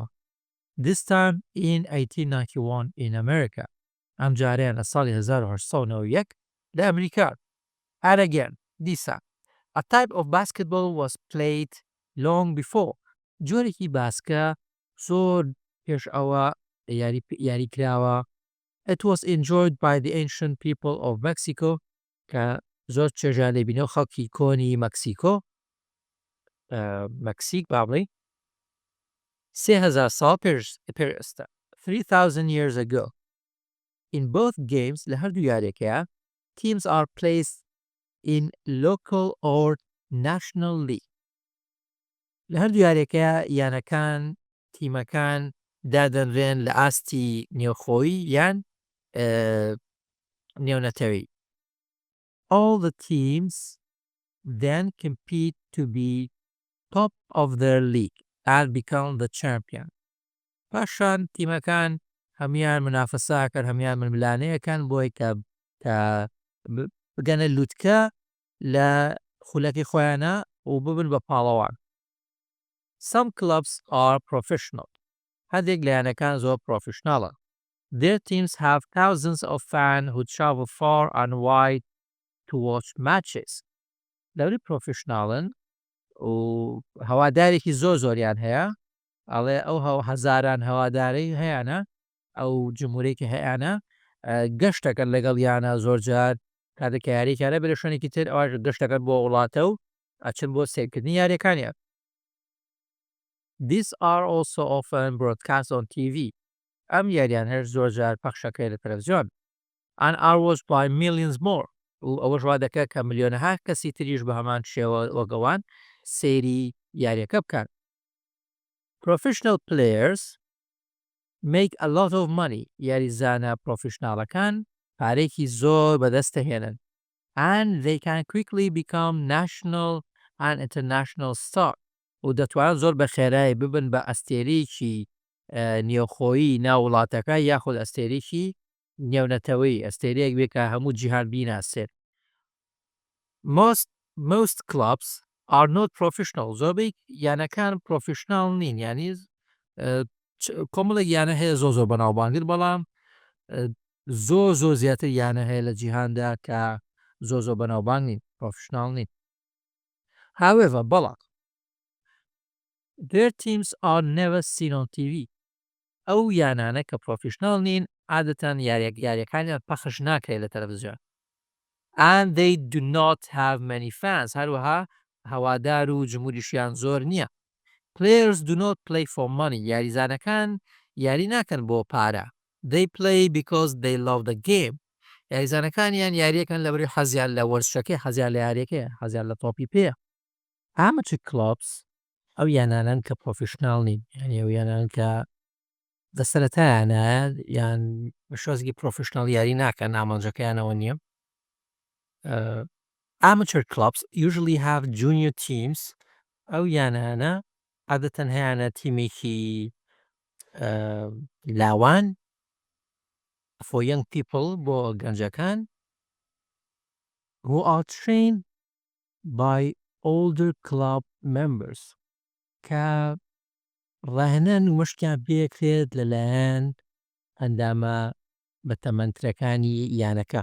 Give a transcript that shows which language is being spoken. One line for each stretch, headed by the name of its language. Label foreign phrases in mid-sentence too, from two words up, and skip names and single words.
English: This time in 1891 in America.
Central Kurdish: ئەم جارەیان لە ساڵی 1891 لە ئەمریکا.
English: And again, دیسان a type of basketball was played long before.
Central Kurdish: جۆرێکی باسکە زۆر پێش ئەوە یاریکراوە.
English: It was enjoyed by the ancient people of Mexico
Central Kurdish: کە زۆر چێژیان لێبینەوە خەڵکی کۆنی مەکسیکۆ مەکسیک با بڵێ 3000 ساڵ پێشتە
English: 3000 years ago. In both games
Central Kurdish: لە هەردوو یاریەکەیە
English: teams are placed in local or national league.
Central Kurdish: لە هەردوو یاریەکەیە یانەکان تیمەکان دادەنرێن لە ئاستی نێوخۆیی یان نێونەتەوەی.
English: All the teams then compete to be top of their league and become the champion.
Central Kurdish: پاشان تیمەکان هەمیان منافەساکەن هەمیان ململانەیەکان بۆی کە بگەنە لووتکە لە خولەکەی خۆیانە و ببن بە پاڵەوان.
English: Some clubs are professional.
Central Kurdish: هەندێک لە یانەکان زۆر پرۆفیشناڵە.
English: Their teams have thousands of fans who travel far and wide to watch matches.
Central Kurdish: لەوری پرۆفیشناڵن و هەوادارێکی زۆریان هەیە ئەڵێ ئەو هەزاران هەواداری هەیەە ئەو جمهورێکی هەیەە گەشتەکەن لەگەڵ یانە زۆر جار کاتێککە یاریکارە بێ شوێنێکی تر ئەوە گەشتەکەن بۆ وڵاتە و ئەچن بۆ سیرکردنی یاریەکانیان.
English: These are also often broadcast on TV.
Central Kurdish: ئەم یاریان هەر زۆر جار پەخشەکەی لە تەلەڤیزیۆن.
English: And are watched by millions more.
Central Kurdish: و ئەوەش وا دەکات کە ملیۆنەها کەسی تریش بە هەمان شێوە وەگەوان سەیری یاریەکە بکەن.
English: Professional players make a lot of money.
Central Kurdish: یاریزانە پرۆفیشناڵەکان پارێکی زۆر بەدەستەهێنن.
English: And they can quickly become national and international star.
Central Kurdish: و دەتوانن زۆر بە خێرایی ببن بە ئەستێرەیەکی نێوخۆیی ناو وڵاتەکە یاخود ئەستێرەیەکی نێونەتەوەی ئەستێرەیەک بێت کە هەموو جیهان بیناسێت.
English: Most clubs are not professional.
Central Kurdish: زۆربەی یانەکان پرۆفیشناڵ نین یانی کۆمەڵێک یانە هەیە زۆر بەناوبانگن بەڵام زۆر زیاتر یانە هەیە لە جیهاندا کە زۆر بەناوبانگ نین پرۆفیشناڵ نین.
English: However بەڵام their teams are never seen on TV.
Central Kurdish: ئەو یانانە کە پرۆفیشناڵ نین عادەتەن یاریەکانیان پەخش ناکرێت لە تەلەڤیزیۆن.
English: And they do not have many fans.
Central Kurdish: هەروەها هەوادار و جمهوریشیان زۆر نییە.
English: Players do not play for money.
Central Kurdish: یاریزانەکان یاری ناکەن بۆ پارە.
English: They play because they love the game.
Central Kurdish: یاریزانەکانیان یاریەکەن لەبەری حەزیان لە وەرزشەکەی حەزیان لە یاریەکەیە حەزیان لە تۆپی پێیە.
English: Amateur clubs
Central Kurdish: ئەو یانانن کە پرۆفیشناڵ نین یعنی ئەو یانان کە دەسەرەتایانە یان بە شۆزێکی پرۆفیشناڵ یاری ناکەن ئامانجەکەیانەوە نییە.
English: Amateur clubs usually have junior teams.
Central Kurdish: ئەو یانانە عادەتەن هەیەە تیمێکی لاوان
English: for young people
Central Kurdish: بۆ گەنجەکان
English: who are trained by older club members
Central Kurdish: کە ڕاهێنان و مەشتیان پێکرێت لەلایەن ئەندامە بەتەمەنترەکانی یانەکە.